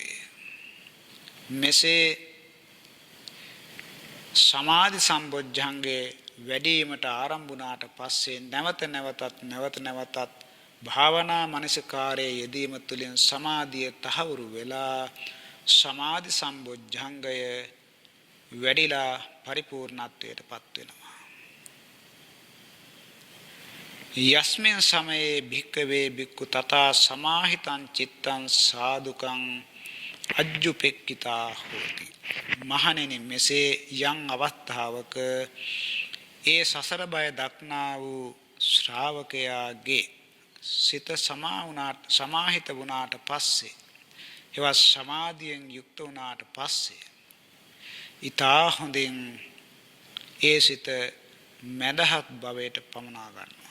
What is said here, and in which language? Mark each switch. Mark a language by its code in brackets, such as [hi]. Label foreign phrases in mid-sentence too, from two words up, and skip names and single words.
[si] මෙසේ සමාධි සම්බොජ්ජංගේ වැඩිවීමට ආරම්භ වුණාට පස්සේ නැවත නැවතත් භාවනා මනසිකාරයේ යෙදීම තුළින් සමාධිය තහවුරු වෙලා සමාධි සම්බොජ්ජංගය වැඩිලා පරිපූර්ණත්වයටපත් වෙනවා. [pi] යස්මින් සමයේ භික්ඛවේ භික්ඛු තථා සමාහිතං චිත්තං සාදුකං අජ්ජුපෙක්ඛිතා හෝති. [si] මහණෙනි, මෙසේ යම් අවස්ථාවක ඒ සසර බය දක්නා වූ ශ්‍රාවකයාගේ සිත සමාහිත වුණාට පස්සේ, එවස් සමාධියෙන් යුක්ත වුණාට පස්සේ ඊතා හොඳින් ඒ සිත මදහත් භවයට පමුණා ගන්නවා.